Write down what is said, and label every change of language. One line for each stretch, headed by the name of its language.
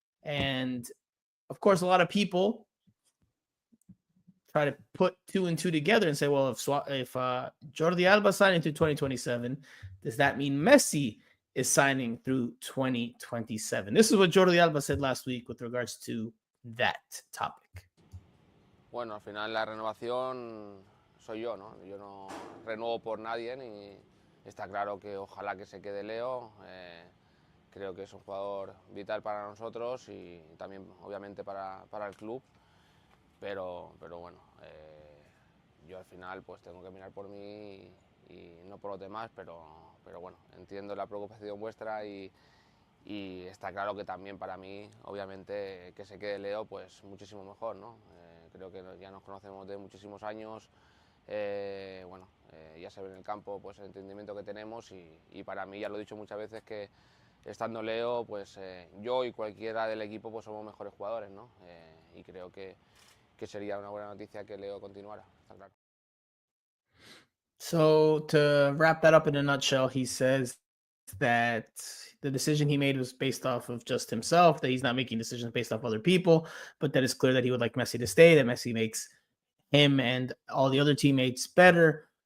English: And of course, a lot of people try to put 2 and 2 together and say, well, if Jordi Alba signing through 2027, does that mean Messi is signing through 2027? This is what Jordi Alba said last week with regards to that topic.
Spanish: Bueno, al final la renovación soy yo, ¿no? Yo no renuevo por nadie, ni está claro que ojalá que se quede Leo. Creo que es un jugador vital para nosotros y también obviamente para el club, pero bueno, yo al final pues tengo que mirar por mí y no por los demás, pero bueno, entiendo la preocupación vuestra y está claro que también para mí, obviamente, que se quede Leo, pues muchísimo mejor, ¿no? Creo que ya nos conocemos de muchísimos años, bueno, ya se ve en el campo pues el entendimiento que tenemos y para mí, ya lo he dicho muchas veces, que estando Leo, pues yo y cualquiera del equipo pues somos mejores jugadores, ¿no? Y creo que sería una buena noticia que Leo continuara, está claro.
English: So to wrap that up in a nutshell, he says that the decision he made was based off of just himself, that he's not making decisions based off other people, but that it's clear that he would like Messi to stay, that Messi makes him and all the other teammates better.